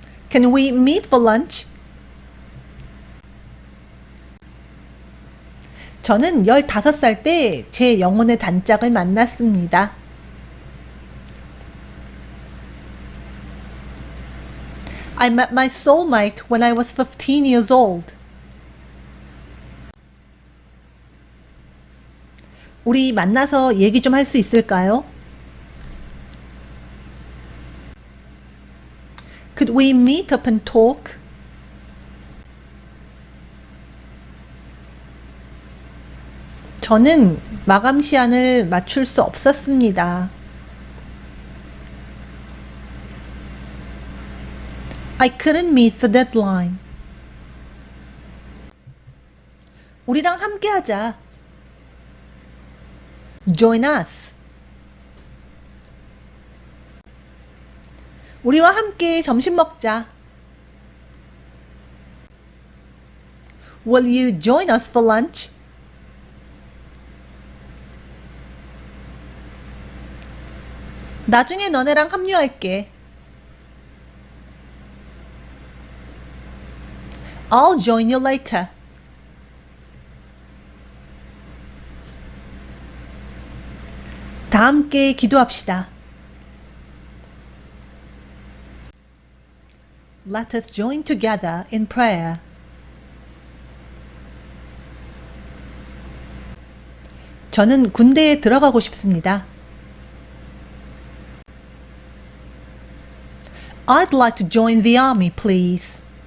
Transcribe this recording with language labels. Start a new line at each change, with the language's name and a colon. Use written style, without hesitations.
English: Can we meet for lunch?
Korean: 저는 15살 때 제 영혼의 단짝을 만났습니다.
English: I met my soulmate when I was 15 years old.
Korean: 우리 만나서 얘기 좀 할 수 있을까요?
English: Could we meet up and talk?
Korean: 저는 마감 시한을 맞출 수 없었습니다.
English: I couldn't meet the deadline.
Korean: 우리랑 함께 하자.
English: Join us.
Korean: 우리와 함께 점심 먹자.
English: Will you join us for lunch?
Korean: 나중에 너네랑 합류할게.
English: I'll join you later.
Korean: 다 함께 기도합시다.
English: Let us join together in prayer.
Korean: 저는 군대에 들어가고 싶습니다.
English: I'd like to join the army, please.